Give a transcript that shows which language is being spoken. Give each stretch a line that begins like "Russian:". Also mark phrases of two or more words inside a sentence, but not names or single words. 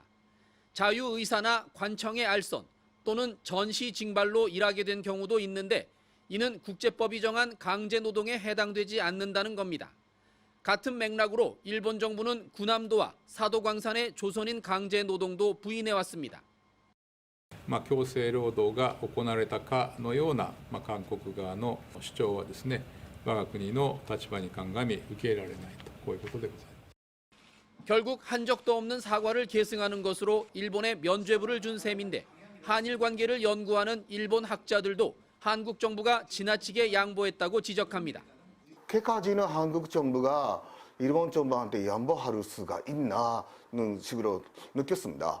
Korean: 자유의사나 관청의 알선 또는 전시 징발로 일하게 된 경우도 있는데 이는 국제법이 정한 강제노동에 해당되지 않는다는 겁니다. 같은 맥락으로 일본 정부는 군함도와 사도광산의 조선인 강제노동도 부인해왔습니다.
Japanese: 強制労働が行われたかのような韓国側の主張はですね、我が国の立場に鑑み受け入れられないとこういうことでございます。
Korean: 결국 한 적도 없는 사과를 계승하는 것으로 일본에 면죄부를 준 셈인데 한일 관계를 연구하는 일본 학자들도 한국 정부가 지나치게 양보했다고 지적합니다. 개까지는 한국 정부가 일본 정부한테 양보할 수가 있나는 식으로 느꼈습니다.